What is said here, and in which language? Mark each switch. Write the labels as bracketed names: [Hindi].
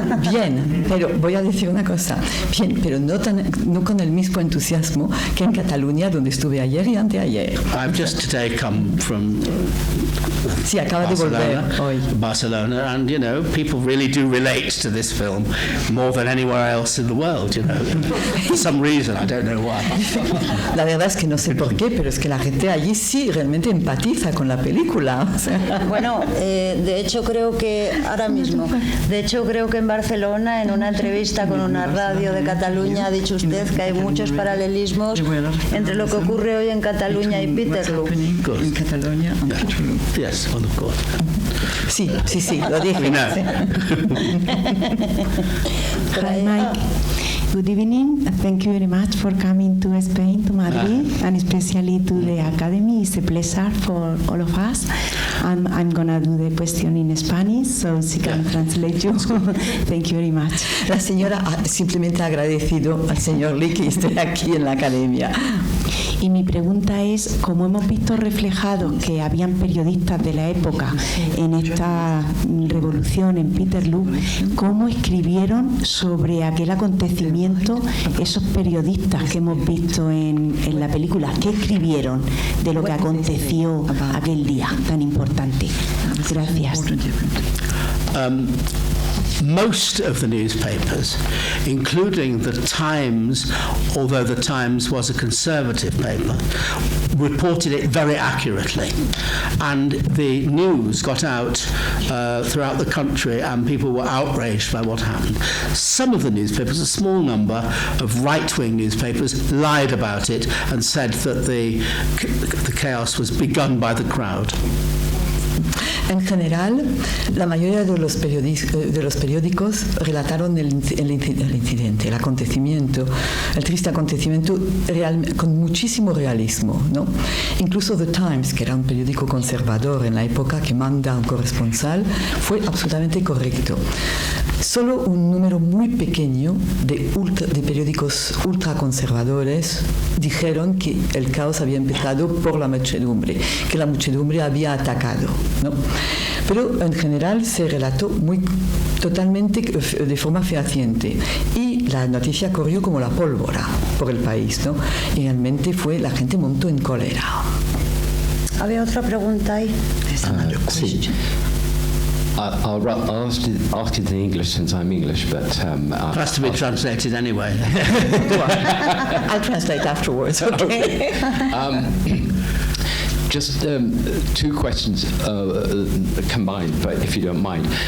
[Spanish] Bien, pero voy a decir una cosa. Bien, pero no con el mismo entusiasmo que en Cataluña, donde estuve ayer y anteayer. [English] I've just today come from [Spanish] Sí, acaba de volver hoy. [English] Barcelona, and you know, people really do relate to this film more than anywhere else in the world, you know, for some reason, I don't know why. [Spanish] La verdad es que no sé por qué, pero es que la gente allí sí realmente empatiza con la película. O sea. Bueno, de hecho creo que en Barcelona, en una entrevista con una radio de Cataluña, ha dicho usted que hay muchos paralelismos entre lo que ocurre hoy en Cataluña y Peterloo. En Cataluña, en Peterloo. [English] Yes, well, of course. [Spanish] Sí, lo dije. [English] Hi, Mike. Good evening. Thank you very much for coming to Spain, to Madrid, and especially to the Academy. It's a pleasure for all of us. I'm going to do the question in Spanish, so she can translate you. Thank you very much. [Spanish] La señora ha simplemente agradecido al señor Leigh que esté aquí en la Academia. Y mi pregunta es, como hemos visto reflejado que habían periodistas de la época en esta revolución en Peterloo, ¿cómo escribieron sobre aquel acontecimiento esos periodistas que hemos visto en la película? ¿Qué escribieron de lo que aconteció aquel día tan importante? Gracias. [English] Most of the newspapers, including the Times, although the Times was a conservative paper, reported it very accurately. And the news got out throughout the country, and people were outraged by what happened. Some of the newspapers, a small number of right-wing newspapers, lied about it and said that the chaos was begun by the crowd. [Spanish] En general, la mayoría de los periódicos relataron el incidente, el acontecimiento, el triste acontecimiento con muchísimo realismo, ¿no? Incluso The Times, que era un periódico conservador en la época que manda un corresponsal, fue absolutamente correcto. Solo un número muy pequeño de periódicos ultraconservadores dijeron que el caos había empezado por la muchedumbre, que la muchedumbre había atacado, ¿no? Pero en general se relató totalmente de forma fehaciente y la noticia corrió como la pólvora por el país, ¿no? Y realmente la gente montó en cólera. ¿Había otra pregunta ahí? Sí. [English] I'll ask it in English since I'm English, but it has to be translated anyway. I'll translate afterwards. Okay. Just two questions combined, but if you don't mind.